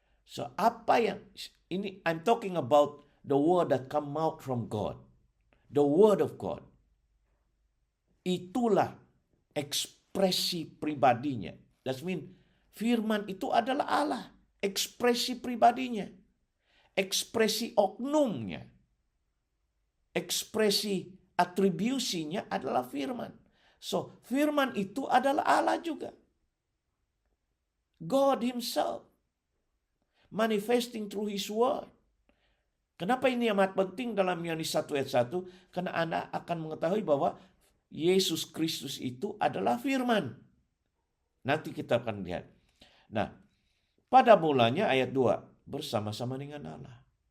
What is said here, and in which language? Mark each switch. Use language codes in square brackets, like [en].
[en] So [id] apa yang ini, [en] I'm talking about the word that come out from God. The word of God. [id] Itulah ekspresi pribadinya. [en] That means [id] firman itu adalah Allah. Ekspresi pribadinya. Ekspresi oknumnya. Ekspresi atribusinya adalah firman. So firman itu adalah Allah juga. [en] God Himself. Manifesting through His word. [id] Kenapa ini amat penting dalam Yohanes 1 ayat 1? Karena Anda akan mengetahui bahwa Yesus Kristus itu adalah firman. Nanti kita akan lihat. Nah, pada mulanya ayat 2, bersama-sama dengan Allah.